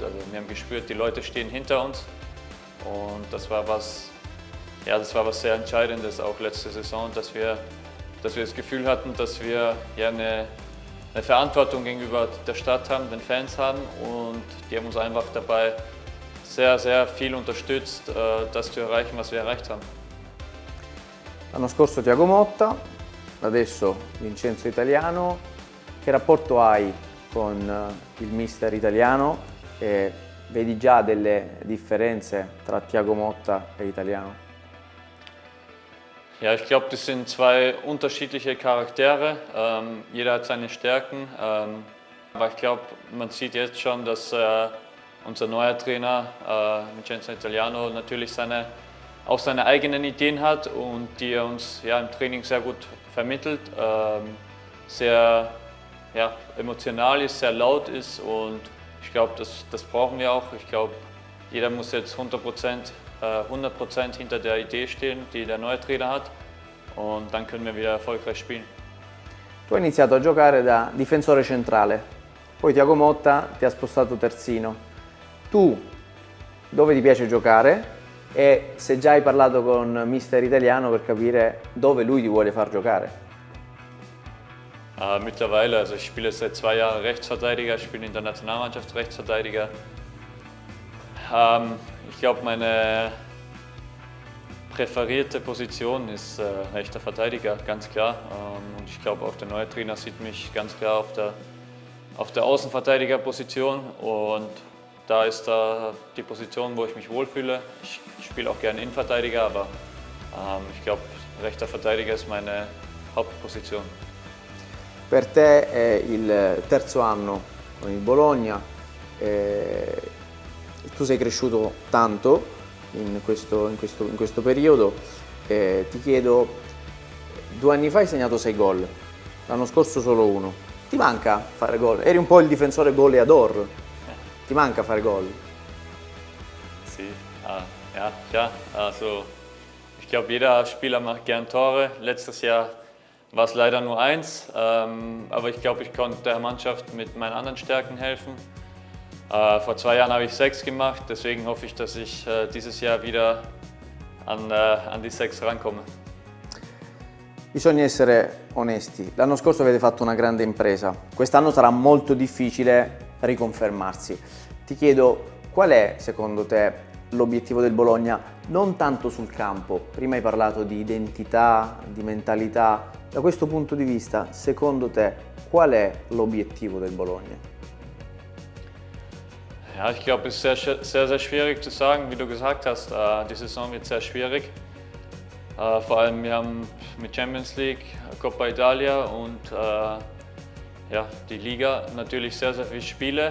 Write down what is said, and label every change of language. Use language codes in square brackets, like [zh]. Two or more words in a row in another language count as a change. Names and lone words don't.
[de] Also wir haben gespürt, die Leute stehen hinter uns und das war was sehr Entscheidendes, auch letzte Saison, dass wir das Gefühl hatten, dass wir eine Verantwortung gegenüber der Stadt haben, den Fans haben und die haben uns einfach dabei sehr, sehr viel unterstützt, das zu erreichen, was wir erreicht haben. [it] L'anno scorso Thiago Motta, adesso Vincenzo Italiano. Che rapporto hai con il mister italiano e vedi già delle differenze tra Thiago Motta e Italiano? [de] Ja, ich glaube, das sind zwei unterschiedliche Charaktere. Jeder hat seine Stärken. Aber ich glaube, man sieht jetzt schon, dass unser neuer Trainer Vincenzo Italiano natürlich auch seine eigenen Ideen hat und die er uns im Training sehr gut vermittelt. Sehr emotional ist, sehr laut ist und ich glaube, das brauchen wir auch. Ich glaube, jeder muss jetzt 100% hinter der Idee stehen, die der neue Trainer hat und dann können wir wieder erfolgreich spielen. [it] Tu hai iniziato a giocare da difensore centrale, poi Thiago Motta ti ha spostato terzino. Tu dove ti piace giocare e se già hai parlato con mister Italiano per capire dove lui ti vuole far giocare? [de] Mittlerweile, also ich spiele seit 2 Jahren Rechtsverteidiger, ich spiele in der Nationalmannschaft Rechtsverteidiger. Ich glaube, meine präferierte Position ist rechter Verteidiger, ganz klar. Und ich glaube, auch der neue Trainer sieht mich ganz klar auf der Außenverteidigerposition. Und da ist da die Position, wo ich mich wohlfühle. Ich spiele auch gerne Innenverteidiger, aber ich glaube, rechter Verteidiger ist meine Hauptposition. [it] Per te è il terzo anno con il Bologna, tu sei cresciuto tanto in questo periodo, ti chiedo, 2 anni fa hai segnato 6 gol, l'anno scorso solo 1, ti manca fare gol? Eri un po' il difensore goleador, ti manca fare gol? Sì, [de] ja, klar, also ich glaube, jeder Spieler macht gern Tore. Letztes Jahr war es leider nur 1, aber ich glaube, ich konnte der Mannschaft mit meinen anderen Stärken helfen. Vor 2 Jahren habe ich 6 gemacht, deswegen hoffe ich, dass ich dieses Jahr wieder an die 6 rankomme. [it] Bisogna essere onesti. L'anno scorso avete fatto una grande impresa, quest'anno sarà molto difficile riconfermarsi. Ti chiedo qual è secondo te l'obiettivo del Bologna, non tanto sul campo, prima hai parlato di identità, di mentalità, da questo punto di vista secondo te qual è l'obiettivo del Bologna? [de] Ja, ich glaube, es ist sehr schwierig zu sagen, wie du gesagt hast. Die Saison wird sehr schwierig. Vor allem wir haben mit Champions League, Coppa Italia und ja, die Liga natürlich sehr viele Spiele.